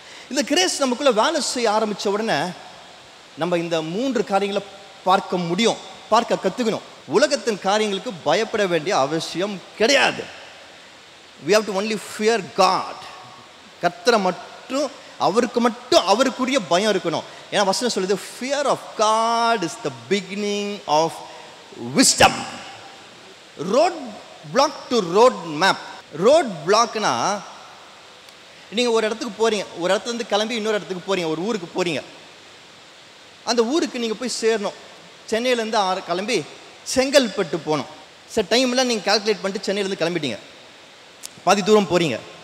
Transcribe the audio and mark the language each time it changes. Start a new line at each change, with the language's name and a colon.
Tamil: இந்த கிரேஸ் நமக்குள்ள வேலை செய்ய ஆரம்பித்த உடனே நம்ம இந்த 3 காரியங்களை பார்க்க முடியும், பார்க்க கற்றுக்கணும். உலகத்தின் காரியங்களுக்கு பயப்பட வேண்டிய அவசியம் கிடையாது.
English: We have to only fear God.
Tamil: கர்த்தரை மட்டும், அவருக்கு மட்டும் அவருக்குரிய பயம் இருக்கணும். ஏன்னா வசனம் சொல்லுது,
English: fear of God is the beginning of wisdom. Road block to road map.
Tamil: Road blockனா, நீங்கள் ஒரு இடத்துக்கு போகிறீங்க, ஒரு இடத்துலேருந்து கிளம்பி இன்னொரு இடத்துக்கு போகிறீங்க, ஒரு ஊருக்கு போகிறீங்க. அந்த ஊருக்கு நீங்கள் போய் சேரணும். சென்னையிலேருந்து கிளம்பி செங்கல்பட்டு போகணும். சில டைமில் நீங்கள் கால்குலேட் பண்ணிட்டு சென்னையிலேருந்து கிளம்பிட்டீங்க, பாதி தூரம் போகிறீங்க.